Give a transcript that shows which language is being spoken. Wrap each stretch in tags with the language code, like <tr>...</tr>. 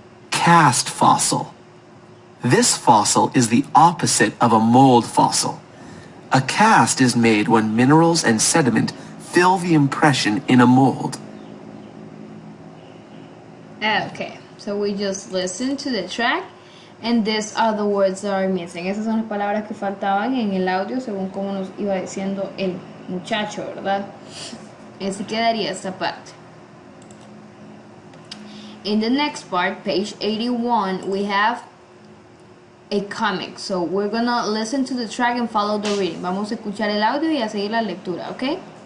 <en>Cast fossil. This fossil is the opposite of a mold fossil. A cast is made when minerals and sediment fill the impression in a mold. Okay, so we just listened to the track and these are the words that are missing.</en> <es>Esas son las palabras que faltaban en el audio según como nos iba diciendo el muchacho, ¿verdad? Así quedaría esta parte.</es> <en>In the next part, page 81, we have a comic. So we're gonna listen to the track and follow the reading.</en> <es>Vamos a escuchar el audio y a seguir la lectura, ¿ok?</es>